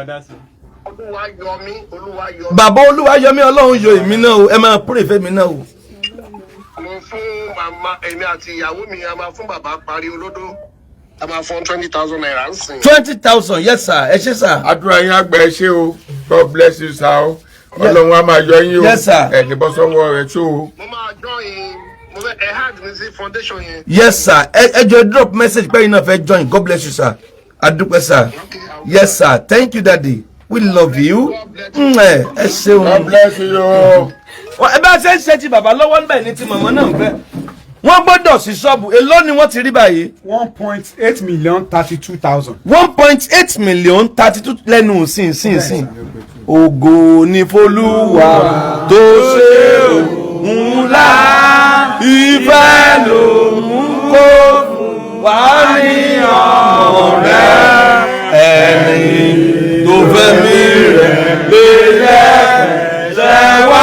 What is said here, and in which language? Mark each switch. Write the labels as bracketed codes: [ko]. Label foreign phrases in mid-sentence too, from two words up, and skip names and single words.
[yo] bàbá Olúwayẹmí Ọlọ́run yọ èmi náà o ẹ máa pray fẹ́mi náà o. mo fún màmá èmi àti ìyàwó mi a máa fún bàbá Pariolodo a máa fún 20,000 naira ń sìn. 20,000 [en] yes sir [yo] ẹ ṣé sà. àdúrà yín àgbà ẹ ṣé o [en] God bless you sir [yo] o Ọlọ́run á máa yọ yín o ẹni bọ́ sọ́wọ́ rẹ̀ tó o. mo máa join mo fẹ́ ẹ hard mi sí foundation yẹn. [en] yes sir [yo] ẹ jọ [en] drop message [yo] pé iná fẹ́ join [en] God bless you sir [yo] adúpẹ́ sir [en] yes sir thank you daddy we love you [yo] ẹ ṣeun. [en] God bless you. [yo] ẹ bá ṣe ń ṣe ti bàbá lọ́wọ́ ń bẹ̀ ní ti màmá náà ń fẹ́ wọ́n gbọ́dọ̀ sí ṣọ́ọ̀bù èló ni wọ́n ti rí báyìí. 1.8 million 32,000. 1.8 million 32 lẹ́nu sìn. ògo ni f'Olúwa tó ṣe ńlá ìfẹ́ ló mú kó wá ní ọ̀rẹ́ ẹni tó fẹ́ mi rẹ̀ lélẹ̀ ṣẹ́ wá.